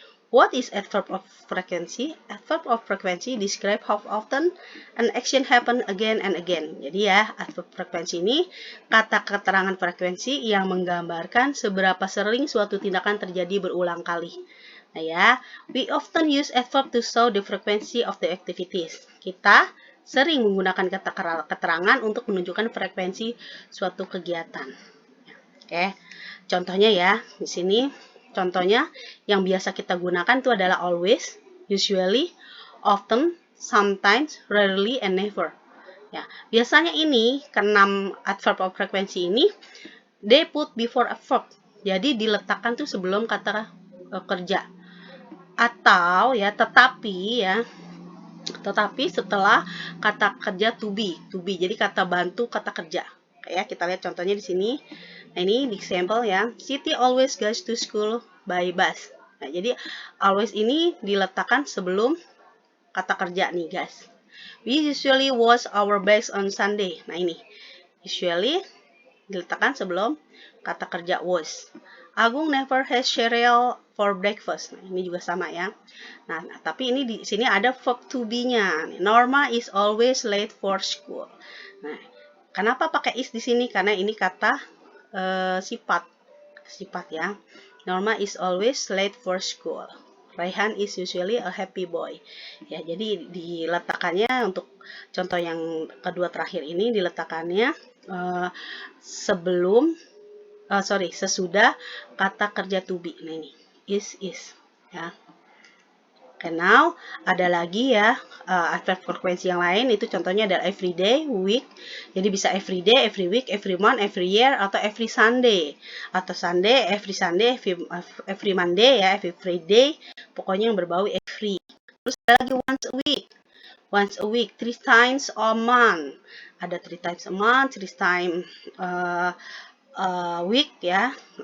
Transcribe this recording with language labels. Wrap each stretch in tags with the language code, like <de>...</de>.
<en>What is adverb of frequency? Adverb of frequency describe how often an action happen again and again.</en> <id>Jadi ya, adverb frekuensi ini kata keterangan frekuensi yang menggambarkan seberapa sering suatu tindakan terjadi berulang kali.</id> <en>Nah ya, we often use adverb to show the frequency of the activities.</en> <id>Kita sering menggunakan kata keterangan untuk menunjukkan frekuensi suatu kegiatan. Oke, contohnya ya, di sini contohnya yang biasa kita gunakan itu adalah always, usually, often, sometimes, rarely, and never. Ya, biasanya ini keenam adverb of frequency ini</id> <en>they put before a verb.</en> <id>Jadi diletakkan tuh sebelum kata kerja. Atau ya tetapi setelah kata kerja to be. Jadi kata bantu kata kerja. Ya, kita lihat contohnya di sini. Nah, ini di sampel ya.</id> <en>Siti always goes to school by bus.</en> <id>Nah, jadi always ini diletakkan sebelum kata kerja nih, guys.</id> <en>We usually wash our bags on Sunday.</en> <id>Nah, ini. Usually diletakkan sebelum kata kerja wash.</id> <en>Agung never has cereal for breakfast.</en> <id>Nah, ini juga sama ya. Nah, tapi ini di sini ada verb to be-nya.</id> <en>Norma is always late for school.</en> <id>Nah, kenapa pakai is di sini? Karena ini kata sifat ya.</id> <en>Norma is always late for school. Raihan is usually a happy boy.</en> <id>Ya, jadi diletakkannya untuk contoh yang kedua terakhir ini diletakkannya sesudah kata kerja to be. Nah, ini is ya. Okay, now ada lagi ya adverb frekuensi yang lain, itu contohnya adalah every day, week. Jadi bisa every day, every week, every month, every year, atau every Sunday. Atau Sunday, every every Monday ya, every Friday. Pokoknya yang berbau every. Terus ada lagi once a week, 3 times a month. Ada 3 times a month, 3 times a week ya.</id>